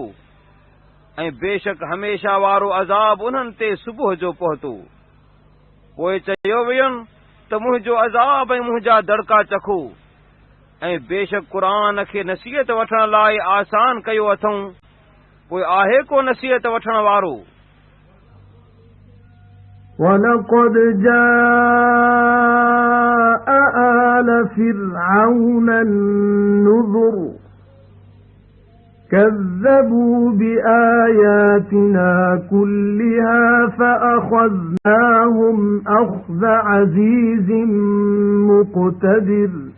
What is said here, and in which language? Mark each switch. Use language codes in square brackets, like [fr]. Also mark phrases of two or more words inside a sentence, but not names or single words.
[sd] ऐं बेशक हमेशा वारो अज़ाब उन्हनि ते सुबुह जो पहुतो। पोइ चयो वियुनि त मुंहिंजो अज़ाब ऐं मुंहिंजा दड़का चखो। ऐं बेशक क़ुरान खे नसीहत वठण लाइ आसान कयो अथऊं, पोइ आहे को नसीहत वठण वारो। [ar] وَلَقَدْ جَاءَ آلَ فِرْعَوْنَ النُّذُرُ كَذَّبُوا بِآيَاتِنَا كُلِّهَا فَأَخَذْنَاهُمْ أَخْذَ عَزِيزٍ مُقْتَدِرٍ